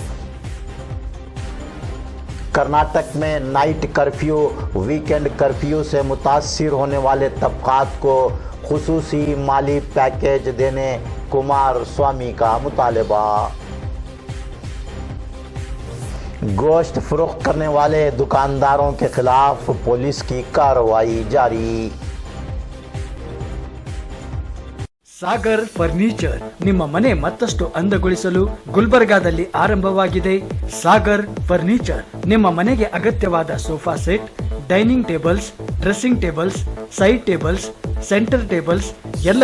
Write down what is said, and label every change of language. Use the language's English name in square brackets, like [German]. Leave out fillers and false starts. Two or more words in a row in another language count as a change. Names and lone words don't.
[Urdu] کرناٹک میں [English] night curfew, weekend curfew [Urdu] سے متاثر ہونے والے طبقات کو خصوصی مالی پیکیج دینے کمار سوامی کا مطالبہ. گوشت فروخت کرنے والے دکانداروں کے خلاف پولیس کی کارروائی جاری. [Kannada] ಸಾಗರ್ ಫರ್ನಿಚರ್ ನಿಮ್ಮ ಮನೆ ಮತ್ತಷ್ಟು ಅಂದಗೊಳಿಸಲು ಗುಲ್ಬರ್ಗಾದಲ್ಲಿ ಆರಂಭವಾಗಿದೆ ಸಾಗರ್ ಫರ್ನಿಚರ್. ನಿಮ್ಮ ಮನೆಗೆ ಅಗತ್ಯವಾದ [English] sofa set, dining tables, dressing tables, side tables, center tables, ಎಲ್ಲ